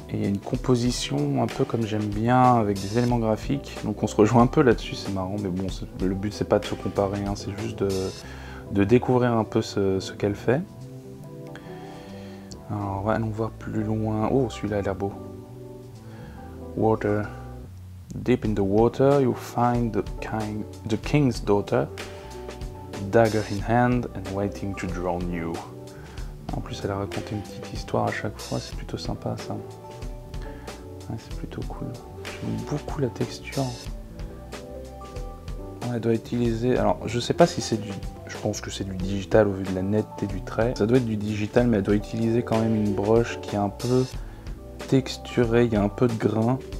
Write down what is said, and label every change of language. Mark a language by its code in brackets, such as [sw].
[fr] Et il y a une composition un peu comme j'aime bien, avec des éléments graphiques. Donc on se rejoint un peu là-dessus, c'est marrant. Mais bon, le but, c'est pas de se comparer, hein, c'est juste de découvrir un peu ce qu'elle fait. Alors, allons voir plus loin. Oh, celui-là a l'air beau. Water. [en] Deep in the water, you find the king's daughter, dagger in hand and waiting to drown you. [fr] En plus, elle a raconté une petite histoire à chaque fois, c'est plutôt sympa ça. Ouais, c'est plutôt cool. J'aime beaucoup la texture. Ouais, elle doit utiliser. Alors, je sais pas si c'est du. Je pense que c'est du digital au vu de la netteté du trait. Ça doit être du digital, mais elle doit utiliser quand même une broche qui est un peu texturée, il y a un peu de grain.